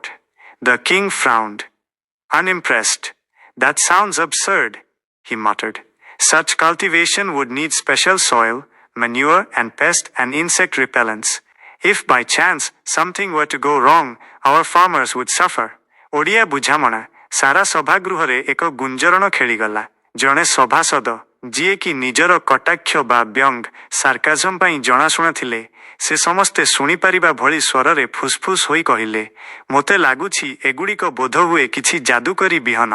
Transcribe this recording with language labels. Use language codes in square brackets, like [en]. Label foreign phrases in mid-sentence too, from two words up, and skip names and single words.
[en] The king frowned. Unimpressed. That sounds absurd, he muttered. Such cultivation would need special soil, manure, and pest and insect repellents. If by chance something were to go wrong, our farmers would suffer. [or] ଓଡ଼ିଆ ବୁଝାମଣା ସାରା ସଭାଗୃହରେ ଏକ ଗୁଞ୍ଜରଣ ଖେଳିଗଲା। ଜଣେ ସଭାସଦ ଯିଏକି ନିଜର କଟାକ୍ଷ ବା ବ୍ୟଙ୍ଗ ସାର୍କାଜମ ପାଇଁ ଜଣାଶୁଣା ଥିଲେ, ସେ ସମସ୍ତେ ଶୁଣିପାରିବା ଭଳି ସ୍ୱରରେ ଫୁସଫୁସ ହୋଇ କହିଲେ, ମୋତେ ଲାଗୁଛି ଏଗୁଡ଼ିକ ବୋଧହୁଏ କିଛି ଯାଦୁକରୀ ବିହନ।